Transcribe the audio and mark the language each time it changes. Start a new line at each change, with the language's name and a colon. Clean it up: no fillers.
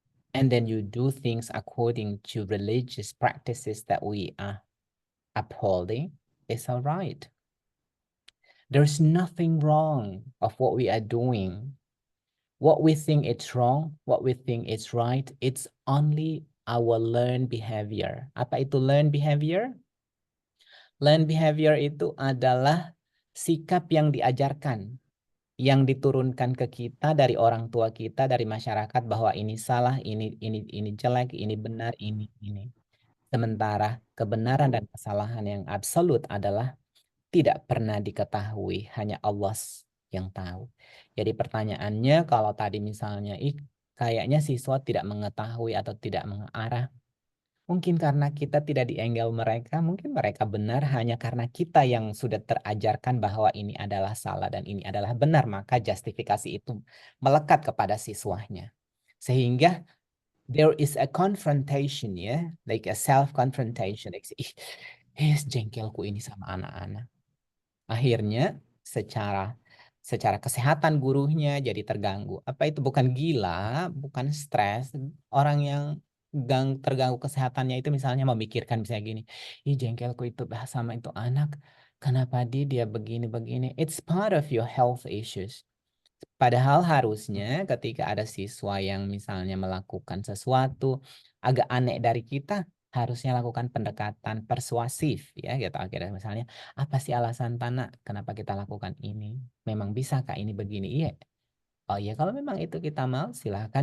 English: And then you do things according to religious practices that we are upholding, it's all right. There's nothing wrong of what we are doing. What we think it's wrong, what we think it's right, it's only our learned behavior.
Indonesian: Apa itu learned behavior? Learned behavior itu adalah sikap yang diajarkan, yang diturunkan ke kita dari orang tua kita, dari masyarakat, bahwa ini salah, ini jelek, ini benar, ini. Sementara kebenaran dan kesalahan yang absolut adalah tidak pernah diketahui, hanya Allah yang tahu. Jadi pertanyaannya, kalau tadi misalnya kayaknya siswa tidak mengetahui atau tidak mengarah, mungkin karena kita tidak di-angle mereka, mungkin mereka benar hanya karena kita yang sudah terajarkan bahwa ini adalah salah dan ini adalah benar, maka justifikasi itu melekat kepada siswanya.
English: Sehingga there is a confrontation, ya, like a self-confrontation.
Indonesian: Like, jengkelku ini sama anak-anak. Akhirnya secara kesehatan gurunya jadi terganggu. Apa itu? Bukan gila, bukan stres. Orang yang terganggu kesehatannya itu misalnya memikirkan misalnya gini, jengkelku itu sama itu anak, kenapa dia begini-begini.
English: It's part of your health issues.
Indonesian: Padahal harusnya ketika ada siswa yang misalnya melakukan sesuatu agak aneh dari kita, harusnya lakukan pendekatan persuasif, ya gitu. Akhirnya misalnya, apa sih alasan Tana kenapa kita lakukan ini? Memang bisa Kak ini begini? Iya. Oh iya, kalau memang itu kita mau, silahkan.